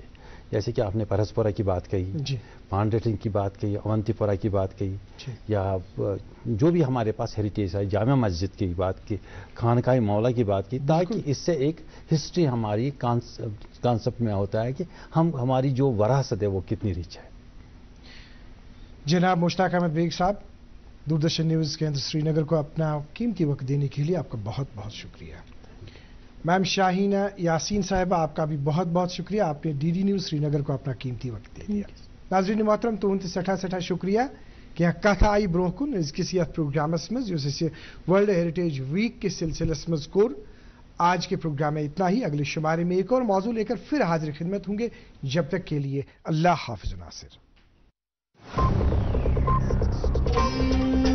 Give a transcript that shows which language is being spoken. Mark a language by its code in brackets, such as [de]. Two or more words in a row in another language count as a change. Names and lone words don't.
[ur] جیسے کہ آپ نے پرسپورہ کی بات کہی, پانڈیٹنگ کی بات کہی, اونتی پورہ کی بات کہی, یا جو بھی ہمارے پاس ہیریٹیج ہے, جامع مسجد کی بات کی, خانقاہ مولا کی بات کی, تاکہ اس سے ایک ہسٹری ہماری کانسیپٹ میں ہوتا ہے کہ ہماری جو وراثت ہے وہ کتنی ریچ ہے. جناب مشتاق احمد بیگ صاحب, دوردرشن نیوز کیندر سری نگر کو اپنا قیمتی وقت دینے کے لیے آپ کا بہت بہت شکریہ. میم شاہینہ یاسین صاحبہ, آپ کا بھی بہت بہت شکریہ, آپ نے ڈی ڈی نیوز سری نگر کو اپنا قیمتی وقت دے دیا. [ks] ناظرین محترم تہند سٹھا شکریہ کہ کت آئی برو کن ازکس یتھ پروگرامس مز [en] World Heritage Week [ks] کے سلسلس مز کور. [ur] آج کے پروگرام میں اتنا ہی. اگلے شمارے میں ایک اور موضوع لے کر پھر حاضر خدمت ہوں گے. جب تک کے لیے اللہ حافظ ناصر.